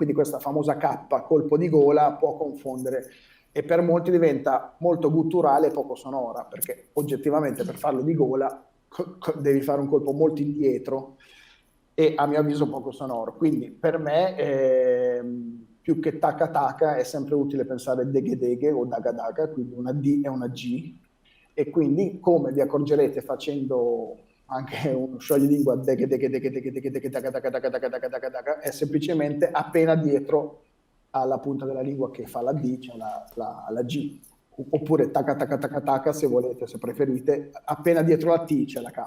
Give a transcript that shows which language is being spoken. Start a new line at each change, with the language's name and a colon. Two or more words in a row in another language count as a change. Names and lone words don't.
Italian: Quindi questa famosa K, colpo di gola, può confondere e per molti diventa molto gutturale e poco sonora, perché oggettivamente per farlo di gola devi fare un colpo molto indietro e a mio avviso poco sonoro. Quindi per me più che taca taca è sempre utile pensare deghe deghe o daga daga, quindi una D e una G, e quindi come vi accorgerete facendo anche uno scioglilingua deghe deghe deghe deghe deghe deghe daga daga daga daga daga daga daga, è semplicemente appena dietro alla punta della lingua che fa la D c'è la G, oppure taca taca taca taca se volete, se preferite, appena dietro la T c'è la K.